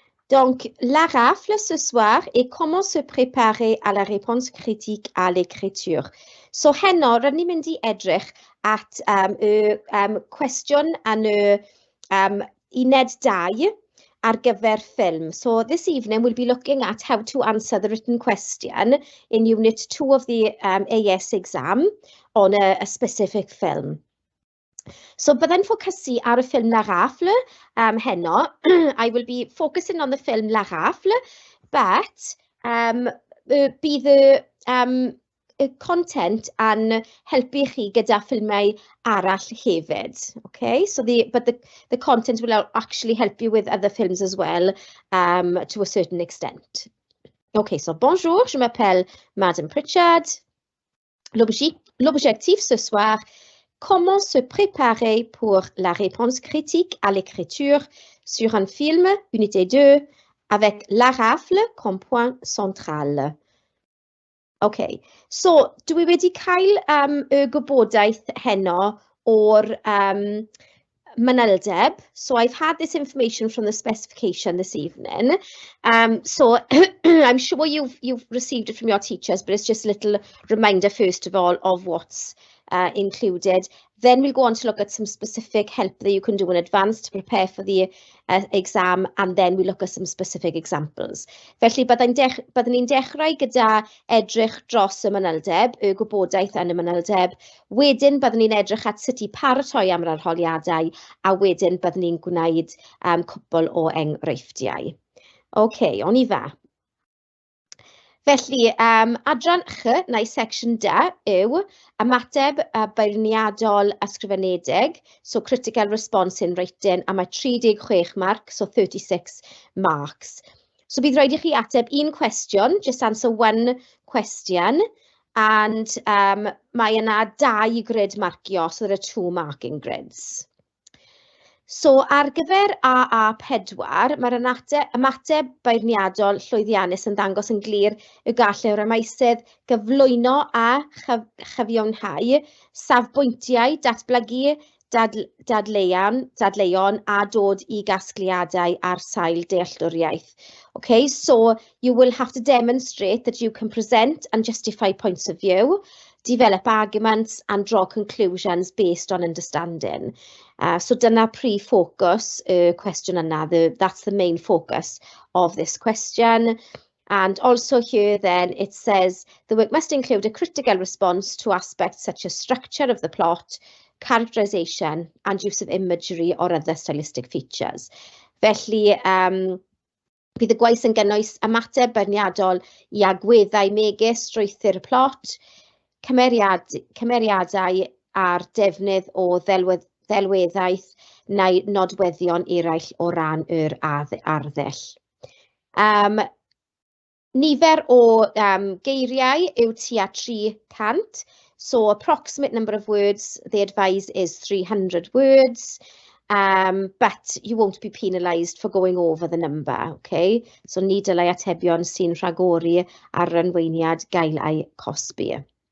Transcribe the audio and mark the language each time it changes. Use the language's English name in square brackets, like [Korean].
[French] Donc, la rafle ce soir est comment se préparer à la réponse critique à l'écriture. [Welsh] So, heno, rydyn ni'n mynd i edrych at cwestiwn yn uned 2 ar gyfer ffilm. [English] So, this evening we'll be looking at how to answer the written question in Unit 2 of the AS exam on a specific film. [Welsh] So, byddai'n ffocysu ar y ffilm La Rafle heno. [English] I will be focusing on the film La Rafle, but [Welsh] bydd y content yn helpu chi gyda ffilmau arall hefyd. [English] Okay, so the content will actually help you with other films as well, to a certain extent. Okay, so [French] bonjour, je m'appelle Madame Pritchard. L'objectif ce soir, comment se préparer pour la réponse critique à l'écriture sur un film, unité 2, avec la rafle comme point central. [Welsh] Okay, so dwi wedi cael y gwybodaeth heno o'r manylder. [English] So I've had this information from the specification this evening. So I'm sure you've received it from your teachers, but it's just a little reminder first of all of what's included. Then we'll go on to look at some specific help that you can do in advance to prepare for the exam, and then we look at some specific examples. [Welsh] Felly, byddwn ni'n dechrau gyda edrych dros y manylder, y gwybodaeth yn y manylder. Wedyn, byddwn ni'n edrych at sut i paratoi am yr arholiadau, a wedyn byddwn ni'n gwneud cwbl o enghreifftiau. Okay, on y fa. Felly, adran ch, neu section D, yw ymateb beirniadol ysgrifenedig, [English] so critical response in writing, [Welsh] a mae 36 mark, [English] so 36 marks. [Welsh] So bydd rhaid i chi ateb un cwestiwn, [English] just answer one question, [Welsh] and mae yna 2 grid marcio, [English] so there are 2 marking grids. [Welsh] So, ar gyfer AA4, mae'r ymateb beirniadol llwyddiannus yn dangos yn glir y gallai'r ymeisydd gyflwyno a chyfiawnhau safbwyntiau datblygu dadleuon a dod i gasgliadau ar sail dealltwriaeth. [English] Okay, so you will have to demonstrate that you can present and justify points of view, develop arguments and draw conclusions based on understanding. [Welsh] So dyna pre-focus question yna, [English] that's the main focus of this question. And also here then it says the work must include a critical response to aspects such as structure of the plot, characterisation and use of imagery or other stylistic features. [Welsh] Felly, bydd y gwaith yn gynnwys ymateb beirniadol i agweddau megis strwythur y plot, cymeriadau a'r defnydd o ddelweddaeth neu nodweddion eraill o ran yr arddull. Nifer o geiriau yw tua 300, [English] so approximate number of words they advise is 300 words, but you won't be penalised for going over the number, okay? [Welsh] So ni dylai atebion sy'n rhagori ar rynweiniad gael eu cosbi.